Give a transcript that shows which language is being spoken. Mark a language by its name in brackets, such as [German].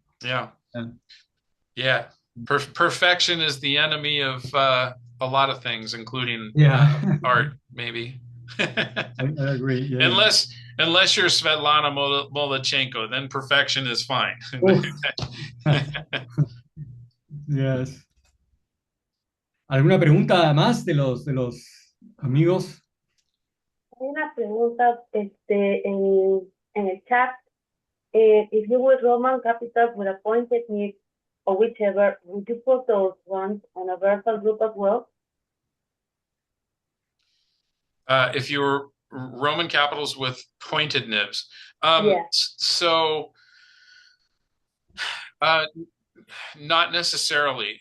[English] Yeah. Yeah. Perfection is the enemy of a lot of things, including art, maybe. I agree. Yeah. Unless you're Svetlana Molodchenko, then perfection is fine. Yes. [Spanish] ¿Alguna pregunta más de los amigos? Hay una pregunta en el chat. [English] If you would Roman capitals with a pointed nib or whichever, would you put those ones on a versal group as well? If you were Roman capitals with pointed nibs. Yeah. So not necessarily.